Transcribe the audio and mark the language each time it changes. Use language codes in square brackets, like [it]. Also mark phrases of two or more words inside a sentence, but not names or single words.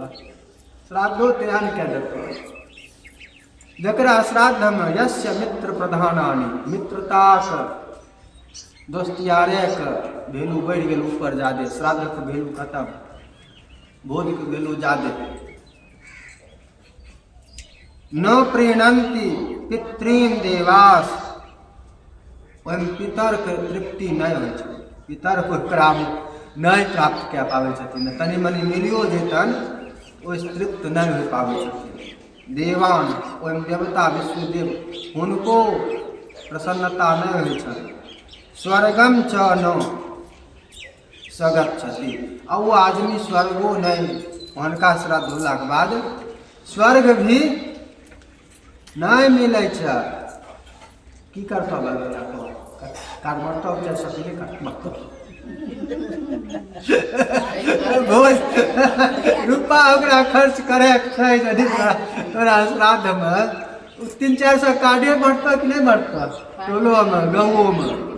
[mai] श्राद्धो एहन कह देतो जकरा श्राद्ध में [sa] यस्य मित्र प्रधानानि, [mai] मित्रता के दोस्तियारे के भेलू बढ़ गेल ऊपर जादे, श्राद्ध के भेलू खत्म, भोज के भेलू जादे। [sa] न प्रीणन्ति पितृन देवास, [mai] ओहिमे पितर के तृप्ति नहीं होइ छै, पितर ओकरा नहीं प्राप्त कए पाबै छथिन, तनि मनि मिलियो जेतन ओहिसँ तृप्त नहीं हो पाबै छथिन। देवान, ओहिमे देवता विष्णुदेव, हुनको प्रसन्नता नहीं होइ छनि। [sa] स्वर्गम च न सगच्छति, [mai] आ वो आदमी स्वर्गो नहीं, हुनका श्राद्ध होलाक बाद स्वर्ग भी नहीं मिलै छै। की करतो बच्चा को कार्ड बांटतो, चाहे सफेद कार्ड बांटतो, रुपा ओकरा खर्च करे छै यदि तोरा श्राद्ध में 300-400 कार्डे बांटतो कि नहीं बांटतो, टोलो में गाँवो में।